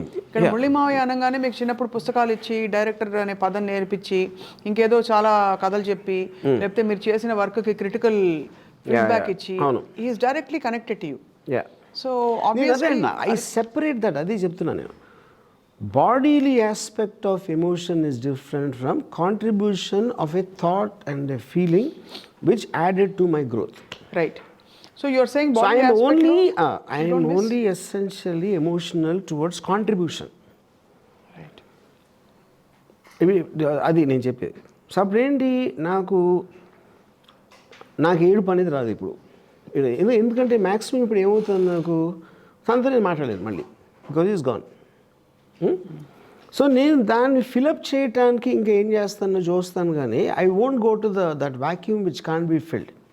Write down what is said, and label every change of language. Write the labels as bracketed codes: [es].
[te] ఇక్కడ మురళీమావయ్య అనగానే మీకు చిన్నప్పుడు పుస్తకాలు ఇచ్చి, డైరెక్టర్ అనే పదం నేర్పించి, ఇంకేదో చాలా కథలు చెప్పి, లేకపోతే మీరు చేసిన వర్క్కి క్రిటికల్ ఫీడ్బ్యాక్ ఇచ్చి, [en] He is directly connected to you. So obviously I separate that. [te] అదే చెప్తున్నాను నేను. [en] Bodily aspect of emotion is different from contribution of a thought and a feeling which added to my growth. Right. So you are saying body I am only essentially emotional towards contribution. Right. [te] అది నేను చెప్పేది. So అప్పుడేంటి, నాకు ఏడుపు అనేది రాదు ఇప్పుడు. ఎందుకంటే మ్యాక్సిమం ఇప్పుడు ఏమవుతుంది, నాకు తనతో నేను మాట్లాడలేదు మళ్ళీ, [en] Because is gone. [te] సో నేను దాన్ని ఫిలప్ చేయటానికి ఇంకా ఏం చేస్తానో చూస్తాను, కానీ [en] I won't go to that vacuum which can't be filled.